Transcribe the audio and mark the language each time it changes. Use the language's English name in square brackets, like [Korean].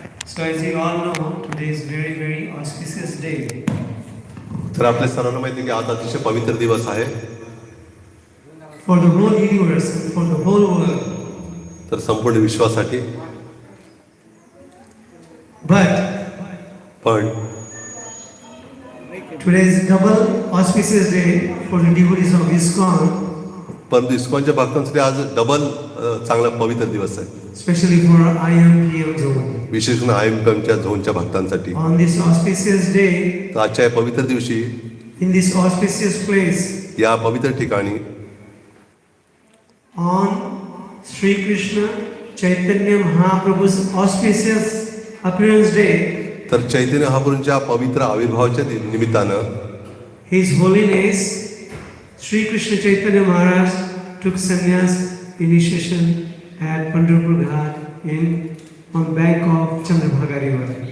[English] So as you all know, today is very, very auspicious day. [Marathi] तर आपल्या सर्वांना माहिती आहे की आज अतिशय पवित्र दिवस आहे. [English] For the whole universe and for the whole world. [Marathi] तर संपूर्ण विश्वासाठी. [English] But [Marathi] पण [English] today is double auspicious day for the devotees of ISKCON, [Marathi] परंतु इस्कॉनच्या भक्तांसाठी आज डबल चांगला पवित्र दिवस आहे. [English] especially for IMPM zone. [Marathi] विशेष करून आयएमकमच्या झोनच्या भक्तांसाठी. [English] On this auspicious day, [Marathi] तर आजच्या या पवित्र दिवशी [English] in this auspicious place, [Marathi] या पवित्र ठिकाणी [English] on Sri Krishna Chaitanya Mahaprabhu's auspicious appearance day, [Marathi] तर चैतन्य महाप्रभूंच्या पवित्र आविर्भावाच्या निमित्तानं [English] His Holiness Sri Krishna Chaitanya Maharaj took sannyas initiation at Pandharpur Ghat on bank of Chandrabhaga River.